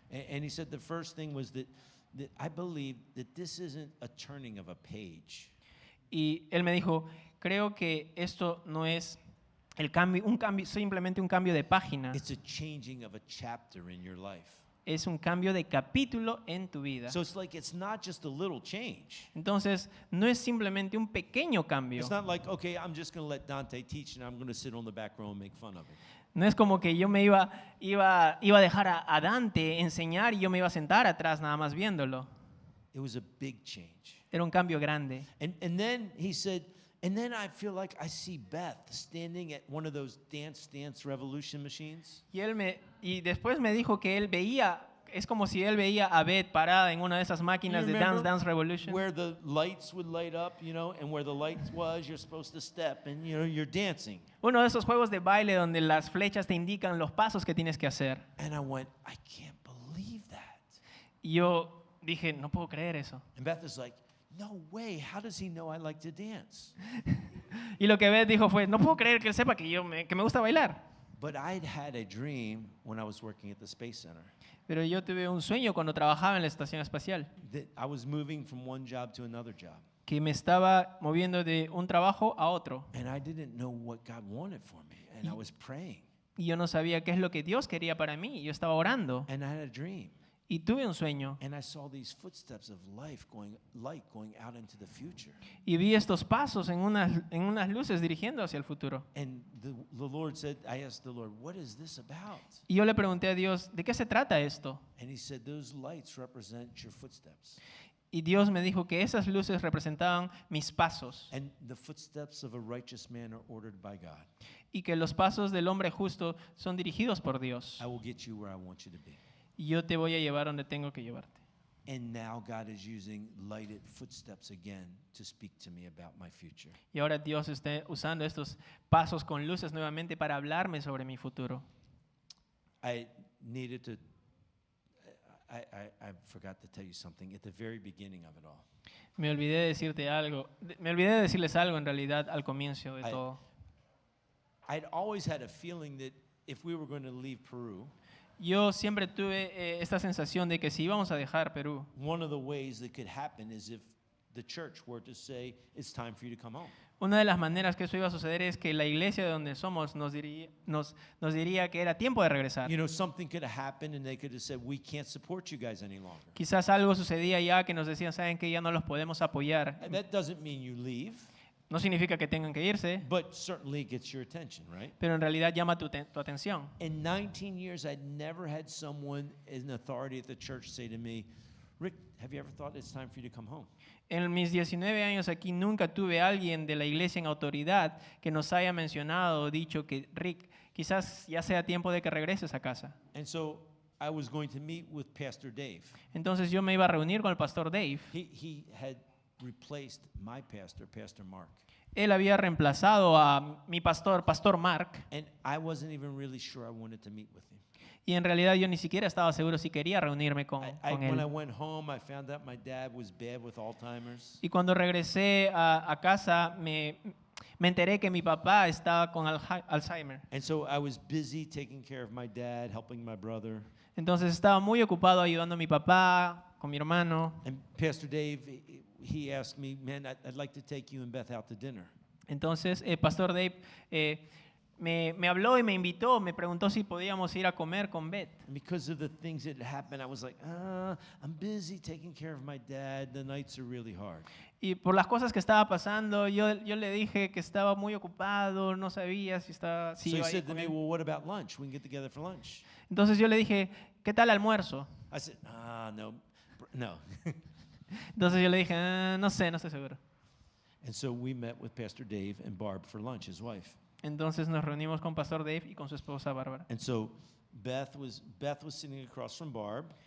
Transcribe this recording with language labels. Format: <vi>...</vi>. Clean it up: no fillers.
<en>And he said the first thing was that I believe that this isn't a turning of a page.</en> <es>Y él me dijo, creo que esto no es simplemente un cambio de página,</es> <en>It's a changing of a chapter in your life.</en> <es>es un cambio de capítulo en tu vida.</es> <en>So it's like it's not just a little change.</en> <es>Entonces, no es simplemente un pequeño cambio.</es> <en>It's not like, okay, I'm just going to let Dante teach and I'm going to sit on the back row and make fun of him.</en> <es>No es como que yo me iba a dejar a Dante enseñar y yo me iba a sentar atrás nada más viéndolo.</es> <en>It was a big change.</en> <es>Era un cambio grande.</es> <en>And then he said, and then I feel like I see Beth standing at one of those Dance Revolution machines.</en> <es>Y después me dijo que es como si él veía a Beth parada en una de esas máquinas de Dance Revolution.</es> <en>Where the lights would light up, you know, and where the light was, you're supposed to step and, you know, you're dancing.</en> <es>Uno de esos juegos de baile donde las flechas te indican los pasos que tienes que hacer.</es> <en>And I went, I can't believe that.</en> <es>Y yo dije, no puedo creer eso.</es> <en>And Beth is like, no way, how does he know I like to dance?</en> <es>Y lo que Beth dijo fue, no puedo creer que él sepa que me gusta bailar.</es> <en>But I'd had a dream when I was working at the Space Center</en> <es>Pero yo tuve un sueño cuando trabajaba en la estación espacial,</es> <en>that I was moving from one job to another job.</en> <es>que me estaba moviendo de un trabajo a otro.</es> <en>And I didn't know what God wanted for me. And I was praying.</en> <es>Y yo no sabía qué es lo que Dios quería para mí. Y yo estaba orando.</es> <en>And I had a dream.</en> <es>Y tuve un sueño.</es> <en>And I saw these footsteps of light going out into the future.</en> <es>Y vi estos pasos en unas luces dirigiendo hacia el futuro.</es> <en>And the Lord said, I asked the Lord, what is this about?</en> <es>Y yo le pregunté a Dios, ¿de qué se trata esto?</es> <en>And he said, those lights represent your footsteps.</en> <es>Y Dios me dijo que esas luces representaban mis pasos.</es> <en>And the footsteps of a righteous man are ordered by God.</en> <es>Y que los pasos del hombre justo son dirigidos por Dios.</es> <en>I will get you where I want you to be.</en> <es>Y yo te voy a llevar donde tengo que llevarte.</es> <en>And now God is using lighted footsteps again to speak to me about my future.</en> <es>Y ahora Dios está usando estos pasos con luces nuevamente para hablarme sobre mi futuro.</es> <en>I needed to, I forgot to tell you something at the very beginning of it all.</en> <es>Me olvidé de decirte algo. Me olvidé de decirles algo en realidad al comienzo de todo.</es> <en>I'd always had a feeling that if we were going to leave Peru,</en> <es>Yo siempre tuve esta sensación de que si íbamos a dejar Perú,</es> <en>one of the ways that could happen is if the church were to say, it's time for you to come home.</en> <es>una de las maneras que eso iba a suceder es que la iglesia de donde somos nos diría que era tiempo de regresar.</es> <en>You know, something could have happened and they could have said, we can't support you guys any longer.</en> <es>Quizás algo sucedía ya que nos decían, saben que ya no los podemos apoyar.</es> <en>And that doesn't mean you leave,</en> <es>No significa que tengan que irse,</es> <en>but certainly it gets your attention, right?</en> <es>pero en realidad llama tu atención.</es> <en>In 19 years, I'd never had someone in authority at the church say to me, Rick, have you ever thought it's time for you to come home?</en> <es>En mis 19 años aquí nunca tuve a alguien de la iglesia en autoridad que nos haya mencionado o dicho que, Rick, quizás ya sea tiempo de que regreses a casa.</es> <en>And so I was going to meet with Pastor Dave.</en> <es>Entonces yo me iba a reunir con el pastor Dave.</es> <en>He had replaced my pastor, Pastor Mark.</en> <es>Él había reemplazado a mi pastor, Pastor Mark,</es> <en>And I wasn't even really sure I wanted to meet with him.</en> <es>y en realidad yo ni siquiera estaba seguro si quería reunirme con</es> <en>When I</en> <es>él.</es> <en>went home, I found out my dad was bad with Alzheimer's.</en> <es>Y cuando regresé a casa me enteré que mi papá estaba con Alzheimer.</es> <en>And so I was busy taking care of my dad, helping my brother.</en> <es>Entonces estaba muy ocupado ayudando a mi papá, con mi hermano.</es> <en>And Pastor Dave, he asked me, man, I'd like to take you and Beth out to dinner.</en> <es>Entonces Pastor Dave me habló y me invitó, me preguntó si podíamos ir a comer con Beth.</es> <en>And because of the things that happened, I was like, I'm busy taking care of my dad. The nights are really hard.</en> <es>Y por las cosas que estaba pasando, yo le dije que estaba muy ocupado, no sabía si</es> <en>So he</en> <es>iba a ir</es> <en>said to</en> <es>con</es> <en>me,</en> <es>él.</es> <en>well, what about lunch? We can get together for lunch.</en> <es>Entonces yo le dije, ¿qué tal almuerzo?</es> <en>I said, no.</en> <es>Entonces yo le dije, no sé, no estoy seguro.</es> <en>And so we met with Pastor Dave and Barb for lunch, his wife.</en> <es>Entonces nos reunimos con Pastor Dave y con su esposa Bárbara.</es> <en>And so Beth was sitting across from Barb.</en>